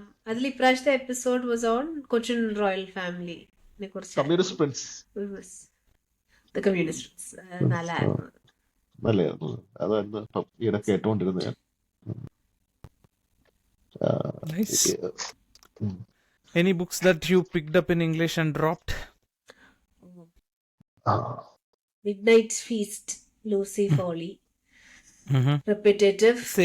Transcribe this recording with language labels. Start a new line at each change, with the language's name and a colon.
Malayalam: അതിൽ ഇപ്രാവശ്യത്തെ episode
English: was on
Malayalam: Cochin royal ഫാമിലിനെ കുറിച്ച്.
English: communist prince
Malayalam: കമ്മ്യൂണിസ്റ്റ് നല്ലതായിരുന്നു. നല്ലതായിരുന്നു. അതായിരുന്നു ഇപ്പം ഈയിടെ കേട്ടോണ്ടിരുന്നത് ഞാൻ.
English: Nice. Any books that you picked up in English and dropped? Midnight feast, Lucy Foley, repetitive.